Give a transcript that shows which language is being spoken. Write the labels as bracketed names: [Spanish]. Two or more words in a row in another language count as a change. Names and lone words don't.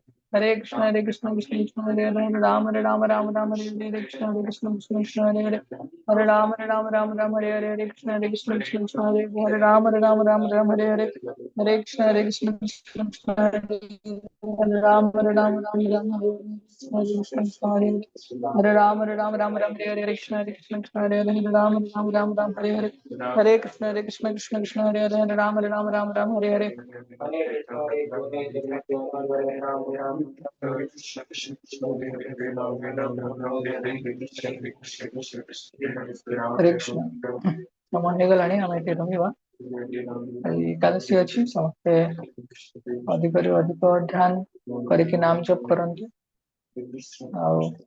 [Sanskrit] हरे कृष्ण हरे हरे राम राम राम हरे हरे कृष्ण हरे हरे हरे राम राम हरे हरे कृष्ण हरे हरे राम राम राम हरे हरे हरे कृष्ण हरे राम राम राम हरे हरे हरे राम राम राम हरे हरे कृष्ण हरे हरे राम राम राम हरे हरे हरे कृष्ण हरे हरे राम राम राम हरे हरे हरे कृष्ण नमो [Odia] ହେଇଗଲାଣି ଆମେ ଏଠି ରହିବା ଆଜି ଏକାଦଶୀ ଅଛି ସମସ୍ତେ ଅଧିକରୁ ଅଧିକ ଧ୍ୟାନ କରିକି ନାମ ଜପ କରନ୍ତୁ ଆଉ